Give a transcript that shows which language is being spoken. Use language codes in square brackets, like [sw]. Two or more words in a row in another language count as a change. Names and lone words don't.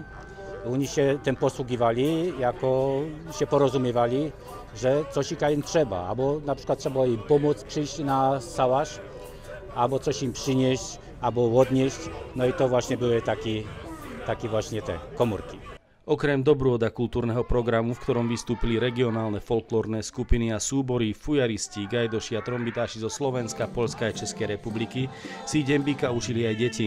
[pl] Oni się tym posługiwali, jako się porozumiewali, że coś im trzeba, albo na przykład trzeba im pomóc przyjść na sałasz, albo coś im przynieść, albo odnieść, no i to właśnie były takie właśnie te komórki. [sk] Okrem dobrôda kultúrneho programu, v ktorom vystúpili regionálne folklórne skupiny a súbory, fujaristi, gajdoši a trombitáši zo Slovenska, Poľska a Českej republiky, si Dembíka učili aj deti.